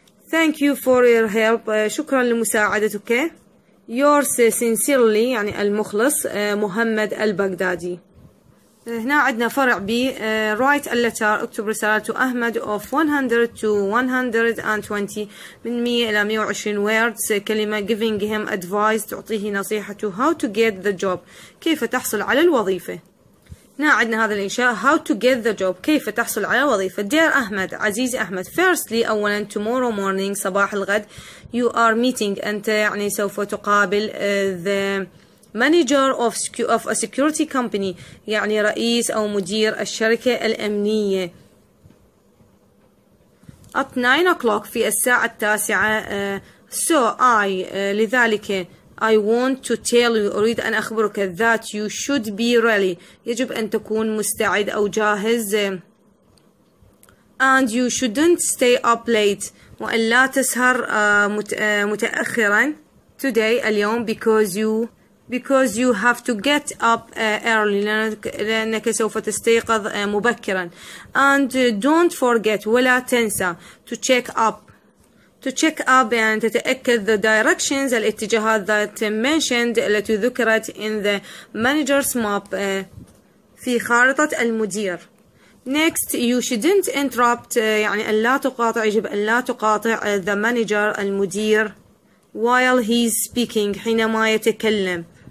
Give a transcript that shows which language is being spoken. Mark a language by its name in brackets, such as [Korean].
[English] thank you for your help [Arabic] شكرا لمساعدتك. [English] yours sincerely [Arabic] يعني المخلص محمد البغدادي. هنا عندنا فرع ب [English] write a letter [Arabic] اكتب رسالة [English] to [Arabic] أحمد [English] of 100 to 120 [Arabic] من 100 إلى 120 [English] words [Arabic] كلمة [English] giving him advice [Arabic] تعطيه نصيحة [English] how to get the job [Arabic] كيف تحصل على الوظيفة. هنا عندنا هذا الإنشاء [English] how to get the job [Arabic] كيف تحصل على الوظيفة. [English] dear [Arabic] أحمد عزيزي أحمد [English] firstly [Arabic] أولا [English] tomorrow morning [Arabic] صباح الغد [English] you are meeting [Arabic] أنت يعني سوف تقابل [English] the manager of a security company [Arabic] يعني رئيس أو مدير الشركة الأمنية [English] at 9 o'clock [Arabic] في الساعة 9 [English] so I [Arabic] لذلك [English] I want to tell you [Arabic] أريد أن أخبرك [English] that you should be ready [Arabic] يجب أن تكون مستعد أو جاهز [English] and you shouldn't stay up late [Arabic] وأن لا تسهر متأخرا [English] today [Arabic] اليوم [English] because you have to get up early [Arabic] لأنك سوف تستيقظ مبكرا [English] and don't forget [Arabic] ولا تنسى [English] to check up [Arabic] يعني تتأكد [English] the directions [Arabic] الاتجاهات [English] that mentioned [Arabic] التي ذكرت [English] in the manager's map [Arabic] في خارطة المدير. [English] next you shouldn't interrupt [Arabic] يعني أن لا تقاطع يجب أن لا تقاطع [English] the manager [Arabic] المدير [English] while he's speaking [Arabic] حينما يتكلم.